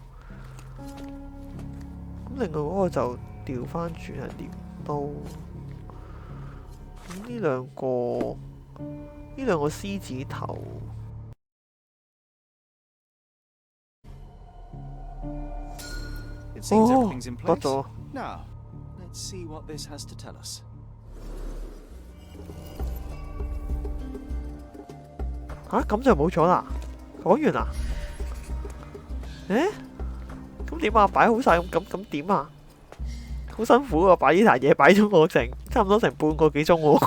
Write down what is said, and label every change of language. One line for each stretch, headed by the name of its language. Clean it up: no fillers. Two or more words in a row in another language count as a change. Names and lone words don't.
Cantonese: 咁另外嗰個就調翻轉係鐮刀。咁呢兩個獅子頭。哦，得咗。
English: Now, let's see what this has to tell us.
Cantonese: 咁就冇咗啦，講完啦。咁點啊？擺好晒咁點啊？好辛苦啊！擺呢壇嘢擺咗我差唔多成半個幾鐘喎。